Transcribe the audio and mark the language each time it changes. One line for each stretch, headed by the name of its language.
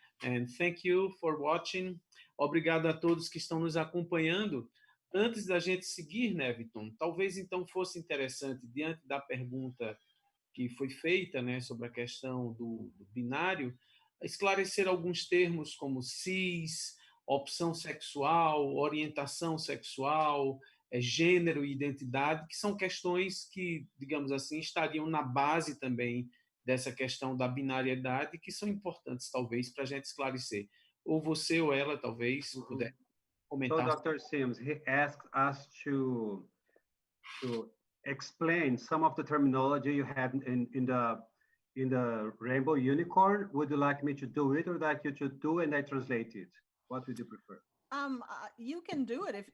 English: And thank you for watching.
Portuguese: Obrigado a todos que estão nos acompanhando. Antes da gente seguir, Néviton, talvez então fosse interessante, diante da pergunta que foi feita, né, sobre a questão do binário, esclarecer alguns termos como cis, opção sexual, orientação sexual, gênero e identidade, que são questões que, digamos assim, estariam na base também dessa questão da binariedade, que são importantes, talvez, para a gente esclarecer. Ou você ou ela, talvez, puder comentar.
English: So, Dr. Sims, he asked us to explain some of the terminology you had in the rainbow unicorn. Would you like me to do it, or like you to do and I translate it? What would you prefer? You can do it.